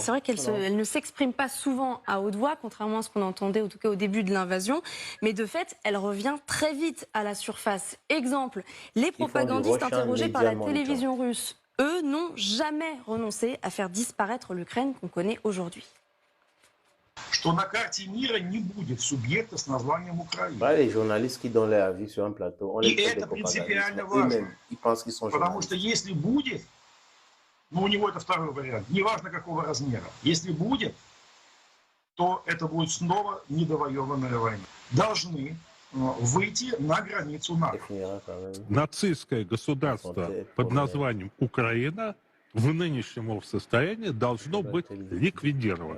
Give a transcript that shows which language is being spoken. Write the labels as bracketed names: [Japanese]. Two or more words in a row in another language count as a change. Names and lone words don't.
[French] C'est vrai qu'elle ne s'exprime pas souvent à haute voix, contrairement à ce qu'on entendait en tout cas au début de l'invasion. Mais de fait, elle revient très vite à la surface. Exemple, les propagandistes interrogés par la télévision russe, eux, n'ont jamais renoncé à faire disparaître l'Ukraine qu'on connaît aujourd'hui. [Russian] Что на карте мира не будет субъекта с названием Украина. [French] Les journalistes qui donnent leur avis sur un plateau, on les [Russian] И это принципиально важно. [French] Ils pensent qu'ils sont [Russian] Потому что если будет, ну у него это второй вариант, неважно какого размера, если будет, то это будет снова недовоеванная война. Должны выйти на границу НАТО. Нацистское государство под названием Украина в нынешнем его состоянии должно быть ликвидировано.